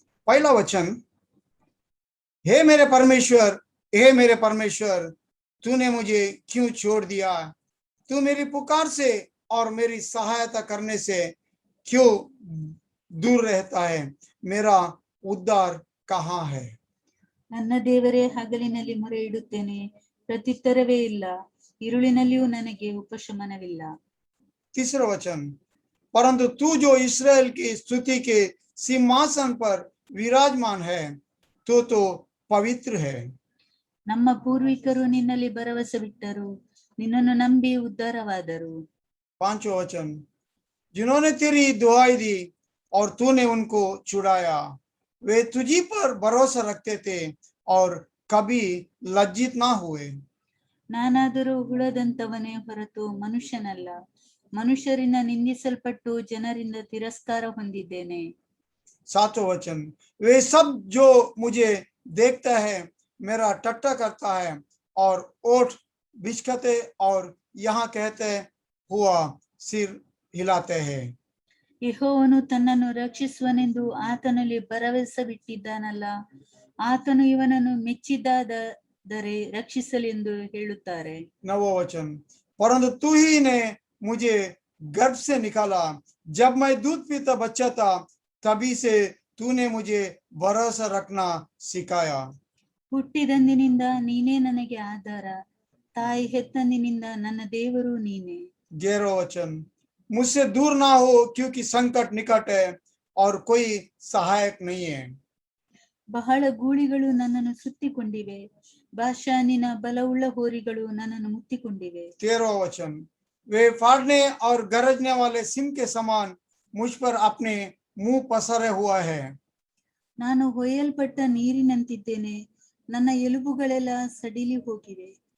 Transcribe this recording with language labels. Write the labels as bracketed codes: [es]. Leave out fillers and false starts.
[hi] पहला वचन, हे मेरे परमेश्वर, हे मेरे परमेश्वर, तूने मुझे क्यों छोड़ दिया? तू मेरी पुकार से और मेरी सहायता करने से क्यों दूर रहता है? मेरा उद्धार कहाँ है? [kn] ನನ್ನ ದೇವರೇ, ಹಗಲಿನಲ್ಲಿ ಮೊರೆ ಇಡುತ್ತೇನೆ, ಪ್ರತ್ಯುತ್ತರವೇ ಇಲ್ಲ, ಇರುಳಿನಲ್ಲಿಯೂ ನನಗೆ ಉಪಶಮನವಿಲ್ಲ। [hi] तीसरा वचन, परंतु तू जो इस्राएल की स्तुति के सिंहासन पर विराजमान है, तो पवित्र है। [kn] ನಮ್ಮ ಪೂರ್ವಿಕರು ನಿನ್ನಲ್ಲಿ ಭರವಸವಿಟ್ಟರು, ನಿನ್ನನ್ನು ನಂಬಿ ಉದ್ಧಾರವಾದರು। [hi] पांचवा वचन, जिन्होंने तेरी दुहाई दी और तूने उनको छुड़ाया, वे तुझी पर भरोसा रखते थे और कभी लज्जित ना हुए। [kn] ನಾನಾದರೂ ಹುಳದಂತವನೇ ಹೊರತು ಮನುಷ್ಯನಲ್ಲ, ಮನುಷ್ಯರಿಂದ ನಿಂದಿಸಲ್ಪಟ್ಟು ಜನರಿಂದ ತಿರಸ್ಕಾರ ಹೊಂದಿದ್ದೇನೆ। [hi] सातवां वचन, वे सब जो मुझे देखता है मेरा टट्टा करता है और ओठ बिचकते और यहाँ कहते हुआ सिर हिलाते हैं। [kn] ಯೆಹೋವನು ತನ್ನನ್ನು ರಕ್ಷಿಸುವನೆಂದು ಆತನಲ್ಲಿ ಭರವಸವಿಟ್ಟಿದ್ದಾನಲ್ಲ, ಆತನು ಇವನನ್ನು ಮೆಚ್ಚಿದ್ದಾದರೆ ರಕ್ಷಿಸಲೆಂದು ಹೇಳುತ್ತಾರೆ। [hi] नौवां वचन, परंतु तू ही ने मुझे गर्भ से निकाला, जब मैं दूध पीता बच्चा था तभी से तूने मुझे भरोसा रखना सिखाया। [kn] ಹುಟ್ಟಿದಂದಿನಿಂದ ನೀನೇ ನನಗೆ ಆಧಾರ, ತಾಯಿ ಹೆತ್ತಂದಿನಿಂದ ನನ್ನ ದೇವರು ನೀನೇ। [hi] 11वां वचन, मुझसे दूर ना हो क्योंकि संकट निकट है और कोई सहायक नहीं है। [kn] ಬಹಳ ಗೂಳಿಗಳು ನನ್ನನ್ನು ಸುತ್ತಿಕೊಂಡಿವೆ, ಬಾಷಾನಿನ ಬಲವುಳ್ಳ ಹೋರಿಗಳು ನನ್ನನ್ನು ಮುತ್ತಿಕೊಂಡಿವೆ. [hi] 13वां वचन, वे फाड़ने और गरजने वाले सिंह के समान मुझ पर अपने मुंह पसरे हुआ है. [kn] ನಾನು ಹೊಯ್ಯಲ್ಪಟ್ಟ ನೀರಿನಂತಿದ್ದೇನೆ, ನನ್ನ ಎಲುಬುಗಳೆಲ್ಲ ಸಡಿಲಿ ಹೋಗಿವೆ.